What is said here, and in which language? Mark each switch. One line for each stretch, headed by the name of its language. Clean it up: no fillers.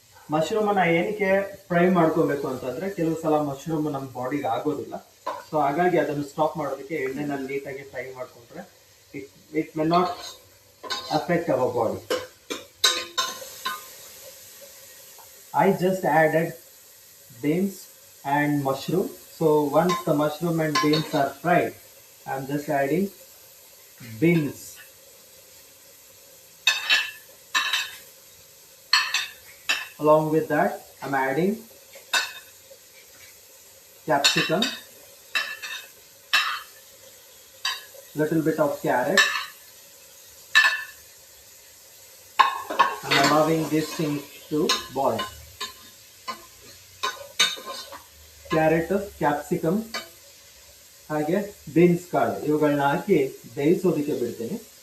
Kannada: Mushroom ಅನ್ನ ಏನಕ್ಕೆ fry ಮಾಡ್ಕೋಬೇಕು ಅಂತಂದ್ರೆ, ಕೆಲವು ಸಲ ಮಶ್ರೂಮ್ ನಮ್ಮ ಬಾಡಿಗೆ ಆಗೋದಿಲ್ಲ. ಸೊ ಹಾಗಾಗಿ ಅದನ್ನು ಸ್ಟಾಪ್ ಮಾಡೋದಕ್ಕೆ ಎಣ್ಣೆನಲ್ಲಿ ನೀಟಾಗಿ ಫ್ರೈ ಮಾಡ್ಕೊಂಡ್ರೆ
English: It may not affect our body. I just added beans and mushroom. So once the mushroom and beans are fried, I'm just adding beans. Along with that, I'm adding capsicum, little bit of carrot. I'm allowing this thing to boil.
Kannada: Carrot, capsicum ಹಾಗೆ beans ಕಾಳು ಇವುಗಳನ್ನ ಹಾಕಿ ಬೇಯಿಸೋದಕ್ಕೆ ಬಿಡ್ತೀನಿ.